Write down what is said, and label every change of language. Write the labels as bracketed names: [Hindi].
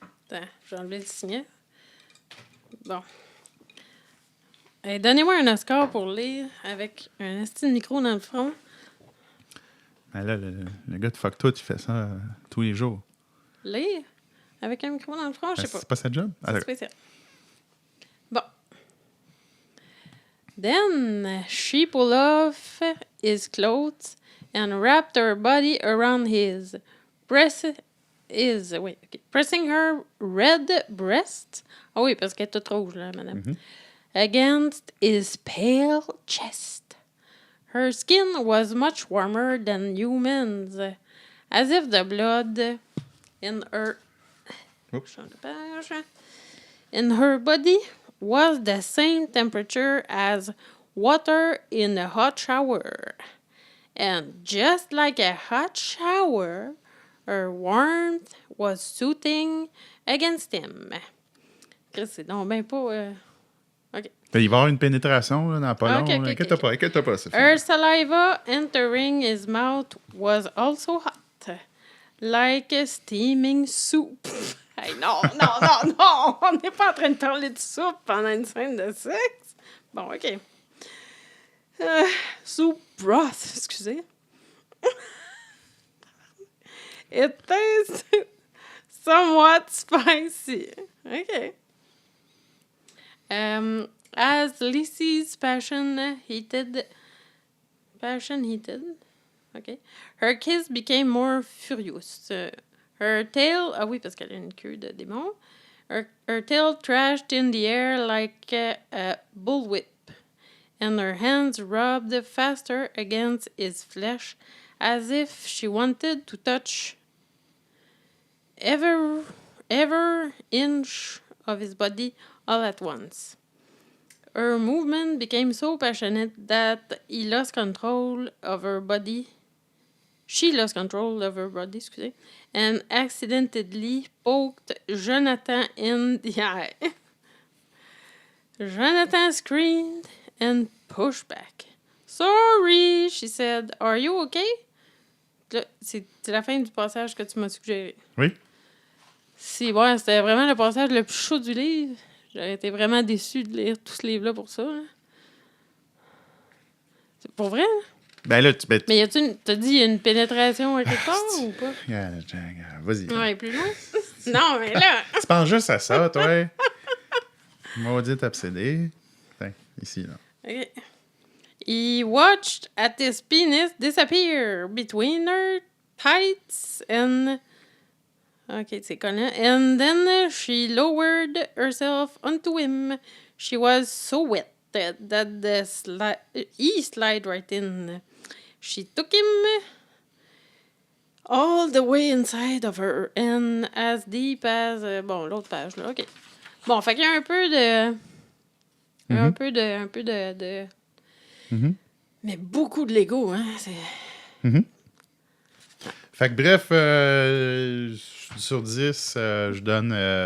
[French] Attends, j'ai enlevé le signet. Bon. Donnez-moi un Oscar pour lire avec un esti de micro dans le front. Ben là, le gars de Fuck Tout, il fait ça tous les jours. Lire? Avec un micro dans le front? Je sais pas. C'est pas sa job? C'est spécial. Bon. [English] Then she pulled off his clothes and wrapped her body around his. Pressing her red breast. [French] Ah oui, parce qu'elle est toute rouge, là, madame. [English] Mm-hmm. Against his pale chest. Her skin was much warmer than humans, as if the blood in her body was the same temperature as water in a hot shower. And just like a hot shower, her warmth was soothing against him. [French] Chris, c'est donc ben pas... OK. Ben, il va y avoir une pénétration là, dans pas long. Ok, Inquiète-toi pas, Sophie. [English] Her saliva entering his mouth was also hot, like a steaming soup. [French] Hey, non! On n'est pas en train de parler de soupe pendant une scène de sexe. Bon, OK. [English] Soup broth, [French] excusez. [English] It tastes somewhat spicy. OK. As Lizzie's passion heated, okay, her kiss became more furious. Her tail, [French] oui, parce qu'elle a une queue de démon. [English] Her tail thrashed in the air like a bullwhip, and her hands rubbed faster against his flesh, as if she wanted to touch every inch of his body all at once. Her movement became so passionate that he lost control of her body. She lost control of her body, and accidentally poked Jonathan in the eye. Jonathan screamed and pushed back. Sorry, she said. Are you okay? [French] Là, c'est la fin du passage que tu m'as suggéré. Oui. Si, ouais, c'était vraiment le passage le plus chaud du livre. J'aurais été vraiment déçue de lire tout ce livre-là pour ça. Hein. C'est pour vrai? Hein? Ben là, mais t'as dit il y a une pénétration à quelque part ou pas? Vas-y. Ouais, plus loin? Non, mais là... Tu penses juste à ça, toi? Maudite obsédée. Tiens, ici, là. OK. [English] He watched at his penis disappear between her tights and... OK, [French] c'est collant. [English] And then she lowered herself onto him. She was so wet that he slid right in. She took him all the way inside of her and as deep as... [French] bon, l'autre page, là. OK. Bon, fait qu'il y a un peu de... Un peu de... Mm-hmm. Mais beaucoup de Lego, hein. C'est... Mm-hmm. Fait que bref, sur 10, je donne...